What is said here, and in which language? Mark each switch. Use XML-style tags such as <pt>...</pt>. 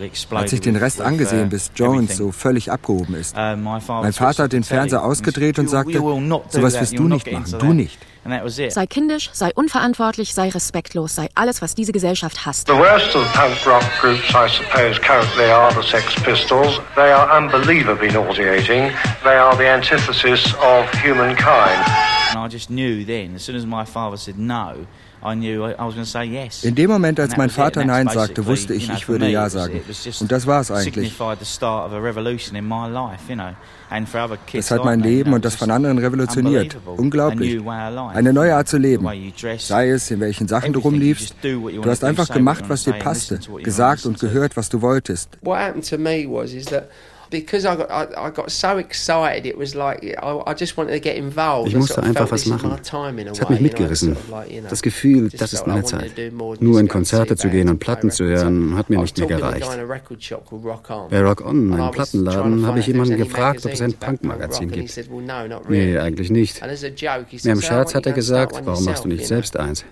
<de>Als ich den Rest angesehen, bis Jones so völlig abgehoben ist, mein Vater hat den Fernseher ausgedreht und sagte, sowas wirst du nicht machen, du nicht.</de> <en>And that was it.</en> <de>Sei kindisch, sei unverantwortlich, sei respektlos, sei alles, was diese Gesellschaft hasst.</de> <en>The worst of the punk rock groups, I suppose, currently are the Sex Pistols. They are unbelievably nauseating. They are the antithesis of humankind. And I just knew then, as soon as my father said no, I knew I was going to say yes.</en> <de>In dem Moment, als mein Vater Nein sagte, wusste ich, ich würde Ja sagen. Und das war es eigentlich.</de> <en>It signified the start of a revolution in my life, you know.</en> <de>Das hat mein Leben und das von anderen revolutioniert. Unglaublich. Eine neue Art zu leben. Sei es, in welchen Sachen du rumliefst. Du hast einfach gemacht, was dir passte. Gesagt und gehört, was du wolltest.</de> <en>What happened to me was, is that because I got so excited, it was like I just wanted to get involved.</en> <de>Ich musste einfach was machen. Es hat mich mitgerissen. Das Gefühl, das ist meine Zeit. Nur in Konzerte zu gehen und Platten zu hören, hat mir nicht mehr gereicht. Bei Rock On, einem Plattenladen, habe ich jemanden gefragt, ob es ein Punk-Magazin gibt. Nee, eigentlich nicht. Mehr im Scherz hat er gesagt, warum machst du nicht selbst eins?</de>